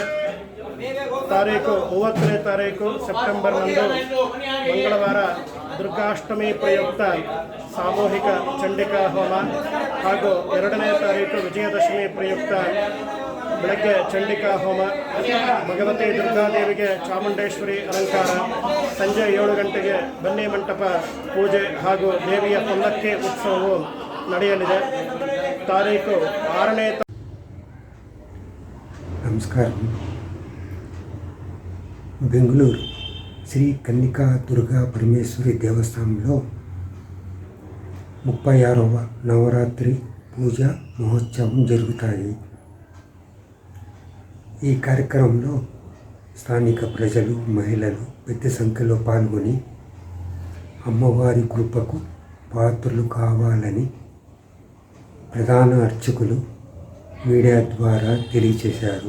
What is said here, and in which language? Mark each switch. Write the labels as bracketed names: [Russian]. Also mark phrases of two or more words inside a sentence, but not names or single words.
[Kannada] ತಾರೀಕು 30ನೇ ತಾರೀಕು ಸೆಪ್ಟೆಂಬರ್ನಂದು ಮಂಗಳವಾರ ದುರ್ಗಾಷ್ಟಮಿ ಪ್ರಯುಕ್ತ ಸಾಮೂಹಿಕ ಚಂಡಿಕಾ ಹೋಮ ಹಾಗೂ 2ನೇ ತಾರೀಕು ವಿಜಯದಶಮಿ ಪ್ರಯುಕ್ತ ಬೆಳಗ್ಗೆ ಚಂಡಿಕಾ ಹೋಮ, ಭಗವತಿ ದುರ್ಗಾದೇವಿಗೆ ಚಾಮುಂಡೇಶ್ವರಿ ಅಲಂಕಾರ, ಸಂಜೆ 7 ಗಂಟೆಗೆ ಬನ್ನಿ ಮಂಟಪ ಪೂಜೆ ಹಾಗೂ ದೇವಿಯ ಪಲ್ಲಕ್ಕಿ ಉತ್ಸವವು ನಡೆಯಲಿದೆ. ತಾರೀಕು 6ನೇ ನಮಸ್ಕಾರ. [Telugu] బెంగళూరు శ్రీ కన్నికా దుర్గా పరమేశ్వరి దేవస్థానంలో 36వ నవరాత్రి పూజ మహోత్సవం జరుగుతాయి. ఈ కార్యక్రమంలో స్థానిక ప్రజలు, మహిళలు పెద్ద సంఖ్యలో పాల్గొని అమ్మవారి కృపకు పాత్రలు కావాలని ప్రధాన అర్చకులు మీడియా ద్వారా తెలియచేశారు.